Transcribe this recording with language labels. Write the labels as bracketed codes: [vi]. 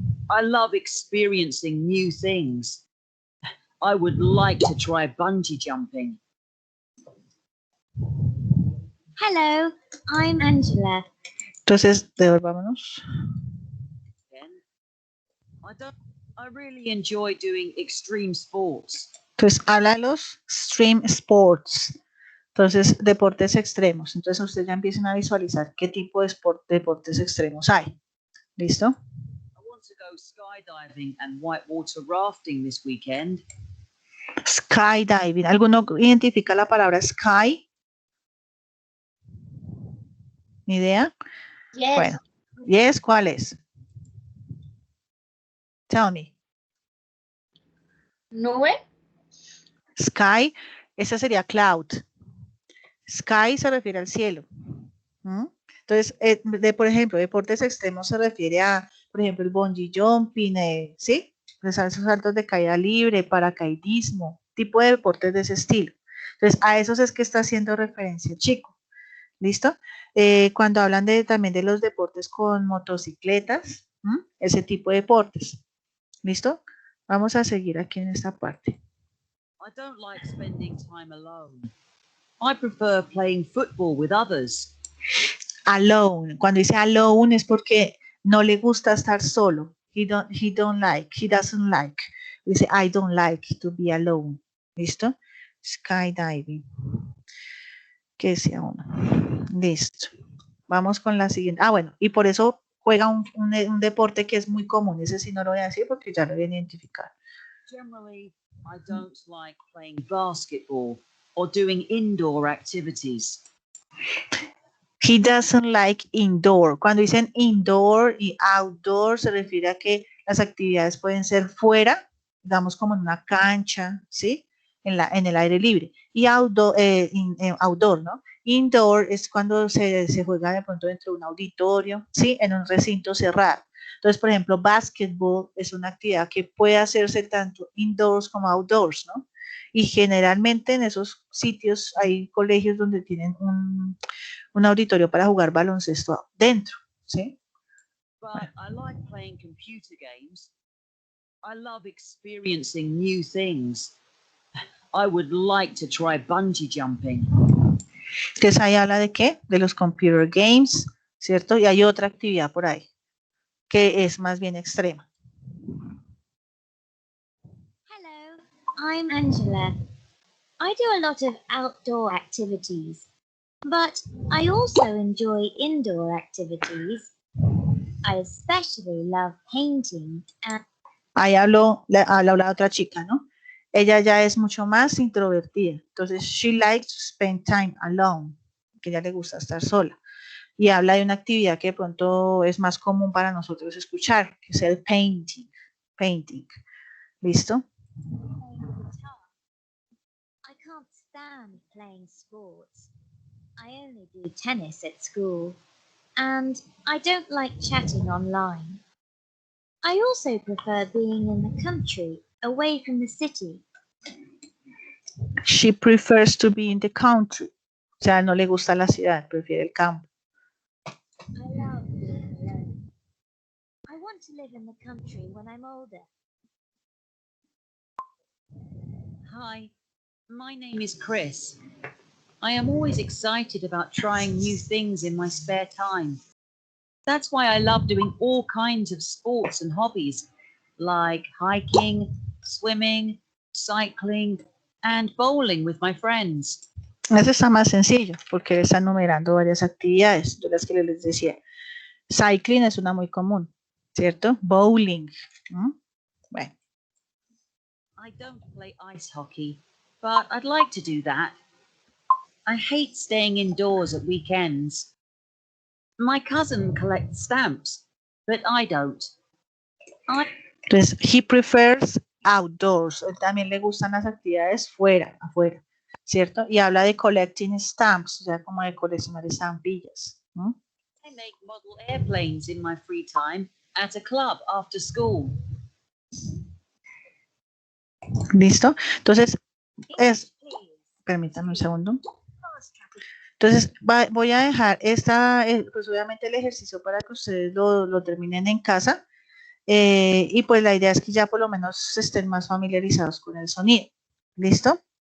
[en] I love experiencing new things. I would like to try bungee jumping. Hello, I'm Angela. [es] Entonces, devolvámonos. [en] I really enjoy doing extreme sports. [es] Entonces, habla de los extreme sports. Entonces, deportes extremos. Entonces, ustedes ya empiezan a visualizar qué tipo de deportes extremos hay. ¿Listo? [en] I want to go skydiving and whitewater rafting this weekend. Skydiving. [es] ¿Alguno identifica la palabra sky? ¿Ni idea? [en] Yes. [es] Bueno. Yes, ¿cuál es? [en] Tell me. [es] Nube. Sky, esa sería cloud. Sky se refiere al cielo. ¿Mm? Entonces, por ejemplo, deportes extremos se refiere a, por ejemplo, el bungee jumping, ¿sí? Esos saltos de caída libre, paracaidismo, tipo de deportes de ese estilo. Entonces, a esos es que está haciendo referencia el chico. ¿Listo? Cuando hablan también de los deportes con motocicletas, ese tipo de deportes. ¿Listo? Vamos a seguir aquí en esta parte. [en] I don't like spending time alone. I prefer playing football with others. Alone. [es] Cuando dice alone es porque no le gusta estar solo. [en] He doesn't like. [es] Dice [en] I don't like to be alone. [es] ¿Listo? Skydiving. ¿Qué decía uno? Listo. Vamos con la siguiente. Ah, bueno, y por eso juega un deporte que es muy común. Ese sí no lo voy a decir porque ya lo voy a identificar. [en] Generally, I don't like playing basketball or doing indoor activities. He doesn't like indoor. [es] Cuando dicen indoor y outdoor se refiere a que las actividades pueden ser fuera, digamos como en una cancha, ¿sí? En el aire libre. Y outdoor, ¿no? Indoor es cuando se juega de pronto dentro de un auditorio, ¿sí? En un recinto cerrado. Entonces, por ejemplo, basketball es una actividad que puede hacerse tanto indoors como outdoors, ¿no? Y generalmente en esos sitios hay colegios donde tienen un auditorio para jugar baloncesto dentro, ¿sí? [en] But I like playing computer games. I love experiencing new things. I would like to try bungee jumping. [es] Entonces ahí habla de qué? De los computer games, ¿cierto? Y hay otra actividad por ahí que es más bien extrema. [en] Hello, I'm Angela. I do a lot of outdoor activities, but I also enjoy indoor activities. I especially love painting and... [es] Ahí habló la otra chica, ¿no? Ella ya es mucho más introvertida. Entonces, [en] she likes to spend time alone, [es] que ella le gusta estar sola. Y habla de una actividad que de pronto es más común para nosotros escuchar, que es el painting. Painting. ¿Listo? [en] I can't stand playing sports. I only do tennis at school, and I don't like chatting online. I also prefer being in the country, away from the city. She prefers to be in the country. [es] O sea, no le gusta la ciudad, prefiere el campo. [en] I love being alone. I want to live in the country when I'm older. Hi, my name is Chris. I am always excited about trying new things in my spare time. That's why I love doing all kinds of sports and hobbies, like hiking, swimming, cycling, and bowling with my friends. [es] Eso está más sencillo, porque está enumerando varias actividades, de las que les decía. Cycling es una muy común, ¿cierto? Bowling. Bueno. [en] I don't play ice hockey, but I'd like to do that. I hate staying indoors at weekends. My cousin collects stamps, but I don't. Entonces, he prefers outdoors. [es] Él también le gustan las actividades afuera, ¿cierto? Y habla de collecting stamps, o sea, como de coleccionar estampillas. I make model airplanes in my free time at a club after school. ¿Listo? Entonces, permítame un segundo. Entonces, voy a dejar pues obviamente el ejercicio para que ustedes lo terminen en casa. Y pues la idea es que ya por lo menos estén más familiarizados con el sonido. ¿Listo?